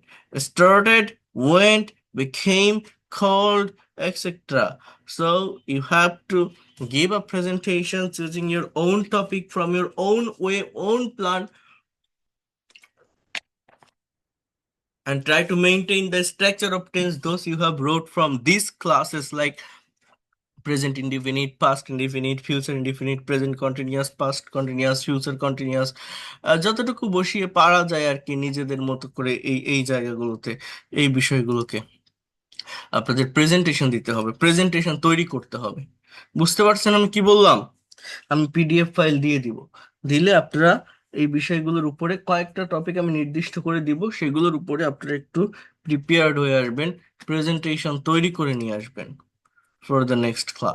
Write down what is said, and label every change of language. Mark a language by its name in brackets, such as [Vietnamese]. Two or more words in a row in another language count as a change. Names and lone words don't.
[English] Started, went, became, called, etc. So you have to give a presentation using your own topic from your own way, own plan, and try to maintain the structure of tense those you have wrote from these classes like present indefinite, past indefinite, future indefinite, present continuous, past continuous, future continuous, [Bangla] যতটুকু বসিয়ে পারা যায় আর কি নিজেদের মতো করে এই এই জায়গাগুলোতে এই বিষয়গুলোকে আপনাদের প্রেজেন্টেশন দিতে হবে, প্রেজেন্টেশন তৈরি করতে হবে। বুঝতে পারছেন আমি কি বললাম? আমি পিডিএফ ফাইল দিয়ে দিব, দিলে আপনারা এই বিষয়গুলোর উপরে কয়েকটা টপিক আমি নির্দিষ্ট করে দিব, সেগুলোর উপরে আপনারা একটু প্রিপেয়ার্ড হয়ে আসবেন, প্রেজেন্টেশন তৈরি করে নিয়ে আসবেন [English] for the next class.